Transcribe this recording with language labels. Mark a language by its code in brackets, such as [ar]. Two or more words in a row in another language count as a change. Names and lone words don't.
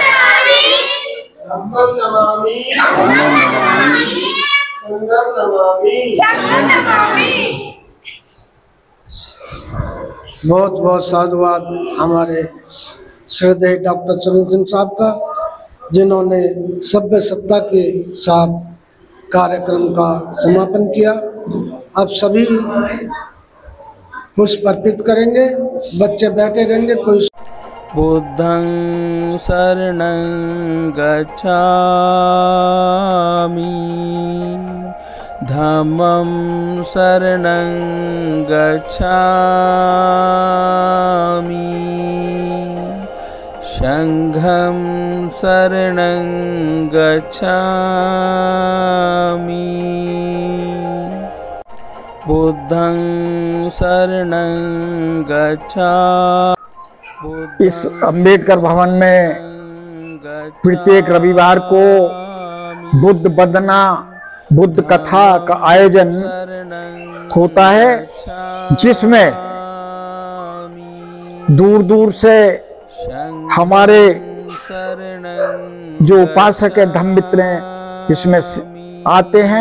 [hi] बहुत बहुत साधुवाद हमारे श्रद्धेय डॉक्टर चरण सिंह साहब का, जिन्होंने सभ्य सत्ता के साथ कार्यक्रम का समापन किया। अब सभी पुष्प अर्पित करेंगे, बच्चे बैठे रहेंगे। कोई [pi] बुद्धं शरणं गच्छामि, धम्मं शरणं गच्छामि, संघं शरणं गच्छामि, बुद्धं शरणं गच्छामि। [hi] इस अंबेडकर भवन में प्रत्येक रविवार को बुद्ध वंदना, बुद्ध कथा का आयोजन होता है, जिसमें दूर दूर से हमारे जो उपासक है, धम्म मित्र हैं, इसमें आते हैं।